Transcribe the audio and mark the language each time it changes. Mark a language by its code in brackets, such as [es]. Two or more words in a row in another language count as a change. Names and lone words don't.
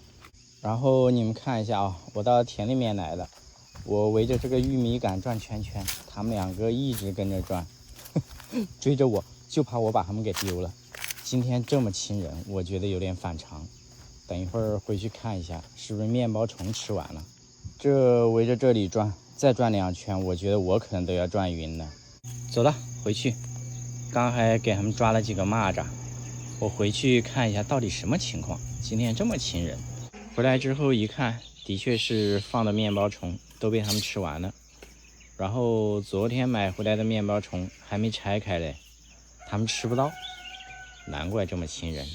[zh] 然後你們看一下啊，我到田裡面來了，我圍着這個玉米杆轉圈圈，他們2個一直跟着轉，追着我，就怕我把他們給丟了。今天這麼親人，我覺得有點反常。等一會兒回去看一下，是不是面包蟲吃完了。這圍着這裡轉，再轉2圈，我覺得我可能都要轉暈了。走了，回去。剛還給他們抓了幾個螞蚱，我回去看一下到底什麼情況。今天這麼親人，回來之後一看，的確是放的面包蟲都被他們吃完了。然後昨天買回來的面包虫還沒拆開嘞，他們吃不到，難怪這麼親人。